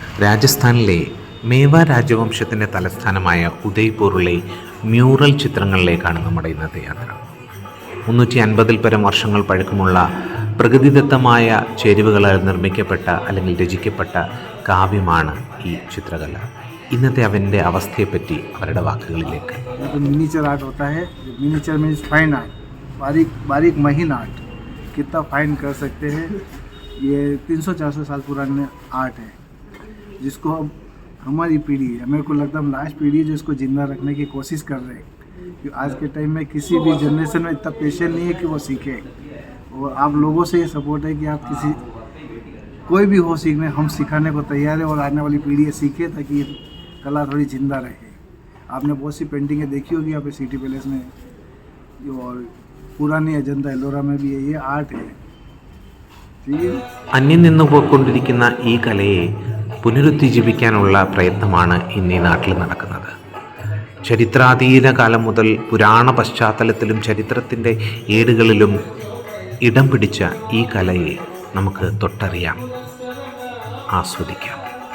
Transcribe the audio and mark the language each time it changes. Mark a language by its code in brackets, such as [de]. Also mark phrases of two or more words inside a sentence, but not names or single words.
[ml] രാജസ്ഥാനിലെ മേവ രാജവംശത്തിൻ്റെ തലസ്ഥാനമായ ഉദയ്പൂരിലെ മ്യൂറൽ ചിത്രങ്ങളിലേക്കാണ് നമ്മുടെ ഇന്നത്തെ യാത്ര. 350 പരം വർഷങ്ങൾ പഴക്കമുള്ള പ്രകൃതിദത്തമായ ചേരുവകളാൽ നിർമ്മിക്കപ്പെട്ട അല്ലെങ്കിൽ രചിക്കപ്പെട്ട കാവ്യമാണ് ഈ ചിത്രകല. ഇന്നത്തെ അവൻ്റെ അവസ്ഥയെപ്പറ്റി അവരുടെ വാക്കുകളിലേക്ക്. [en] miniature art [hi] होता है. [en] miniature means fine art, [hi] बारीक बारीक महीन [en] आर्ट. [hi] कितना फाइन कर सकते हैं. ये 300-400 साल पुराने आर्ट है जिसको हमारी पीढ़ी है, मेरे को लगता है लास्ट पीढ़ी जो इसको जिंदा रखने की कोशिश कर रहे हैं. क्योंकि आज के टाइम में किसी भी जनरेशन में इतना पेशेंस नहीं है कि वो सीखे. और आप लोगों से ये सपोर्ट है कि आप किसी कोई भी हो सीखने, हम सिखाने को तैयार है और आने वाली पीढ़ी ये सीखे ताकि ये कला थोड़ी जिंदा रहे. आपने बहुत सी पेंटिंगें देखी होगी यहाँ पे सिटी पैलेस में, और पुरानी अजंता एलोरा में भी है. ये आर्ट है. [ml] അന്യം നിന്നു പോയിക്കൊണ്ടിരിക്കുന്ന ഈ കലയെ പുനരുജ്ജീവിപ്പിക്കാനുള്ള പ്രയത്നമാണ് ഇന്ന് ഈ നാട്ടിൽ നടക്കുന്നത്. ചരിത്രാതീത കാലം മുതൽ പുരാണ പശ്ചാത്തലത്തിലും ചരിത്രത്തിൻ്റെ ഏടുകളിലും ഇടം പിടിച്ച ഈ കലയെ നമുക്ക് തൊട്ടറിയാം, ആസ്വദിക്കാം.